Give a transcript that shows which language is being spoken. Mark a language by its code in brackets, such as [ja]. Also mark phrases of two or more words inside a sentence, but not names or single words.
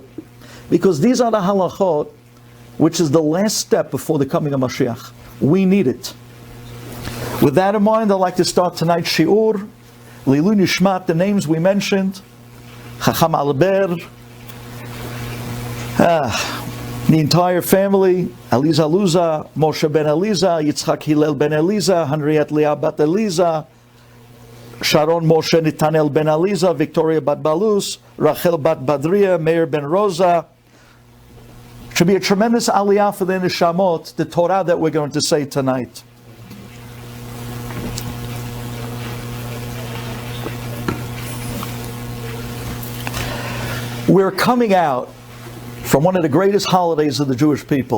[en] Because these are the halachot which is the last step before the coming of Mashiach. We need it. With that in mind, I'd like to start tonight's shiur. [he] Lilu Nishmat, [en] the names we mentioned, Chacham Alber, the entire family, Aliza Luza, Moshe ben Eliza, Yitzchak Hillel ben Eliza, Henriette Leah bat Eliza, Sharon Moshe Nitanel ben Eliza, Victoria bat Balus, Rachel bat Badria, Meir ben Rosa. Should be a tremendous aliyah for the neshamot, the Torah that we're going to say tonight. We're coming out from one of the greatest holidays of the Jewish people.